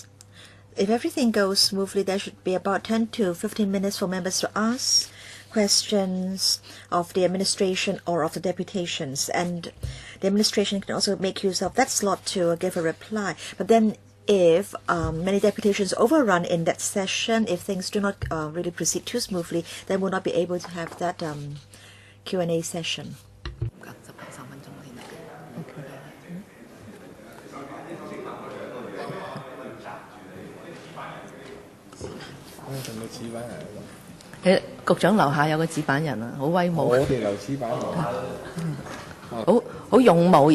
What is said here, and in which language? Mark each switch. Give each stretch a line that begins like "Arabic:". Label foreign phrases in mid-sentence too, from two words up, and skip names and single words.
English: If everything goes smoothly, there should be about 10 to 15 minutes for members to ask questions of the administration or of the deputations, and the administration can also make use of that slot to give a reply. But then if many deputations overrun in that session, if things do not really proceed too smoothly, then we'll not be able to have that Q&A session. Okay.
Cantonese: 局長樓下有個紙板人啊，好威武。我哋留紙板人，好勇武。